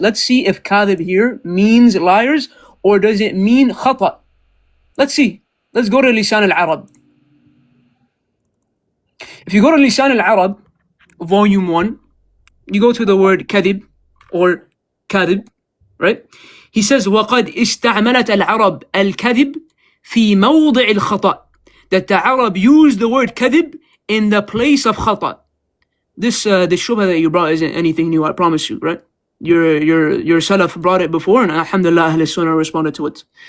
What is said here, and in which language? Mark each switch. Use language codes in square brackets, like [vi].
[en] Let's see if kadhib here means liars, or does it mean khata? Let's see. Let's go to Lisan al-Arab. If you go to Lisan al-Arab, volume 1, you go to the word kadhib, or kadhib, right? He says, [ar] وَقَدْ إِسْتَعْمَلَتْ الْعَرَبْ الْكَذِبْ فِي مَوْضِعِ الْخَطَأ. [en] That the Arab used the word kadhib in the place of khata. This shubha that you brought isn't anything new, I promise you, right? Your Salaf brought it before, and alhamdulillah, Ahl Sunnah responded to it.